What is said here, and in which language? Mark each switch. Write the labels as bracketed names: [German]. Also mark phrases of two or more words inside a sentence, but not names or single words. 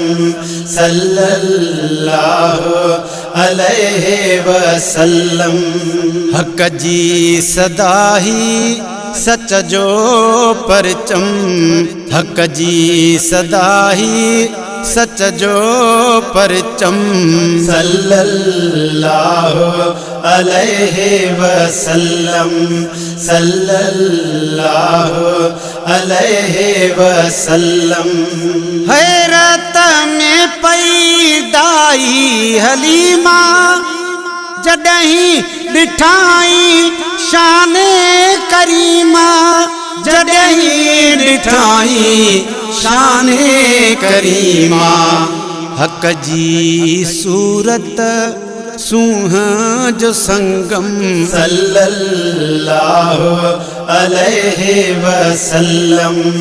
[Arabic] صلی اللہ علیہ وسلم، [Sindhi] حق جی صدا ہی سچ جو پرچم، حق جی صدا ہی سچ جو پرچم، [Arabic] صلی اللہ علیہ وسلم، صلی اللہ علیہ وسلم، [Sindhi] حیرت میں پیدائی हलीमा जॾहिं ॾिठाई शान करीमा जॾहिं ॾिठाई शान करीमा हक़ जी सूरत सूंह जो संगम [Arabic] صلى الله عليه وسلم